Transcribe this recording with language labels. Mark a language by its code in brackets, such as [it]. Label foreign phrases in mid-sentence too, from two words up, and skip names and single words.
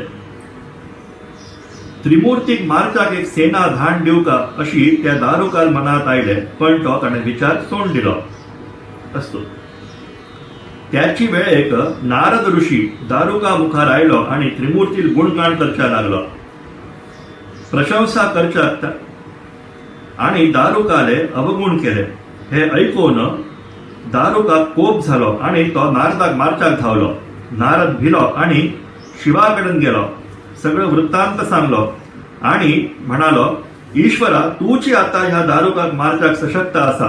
[kok] त्रिमूर्तीक मारच्याक एक सेना धाण दिवका अशी त्या दारुकाल मनात आयले. पण तो ताणे विचार सोडून दिलो असतो. त्याची वेळेक नारद ऋषी दारुका मुखार आयलो आणि त्रिमूर्तील गुणगान करच्या लागलो. प्रशंसा करच्याक आणि दारुकाले अवगुण केले. हे ऐकून दारुकाक कोप झालो आणि तो नारदाक मारच्याक धावलो. नारद भिलो आणि शिवाकडेन गेलो. सगळं वृत्तांत सांगलो आणि म्हणालो ईश्वरा तूची आता ह्या दारुकाक मारच्याक सशक्त आसा.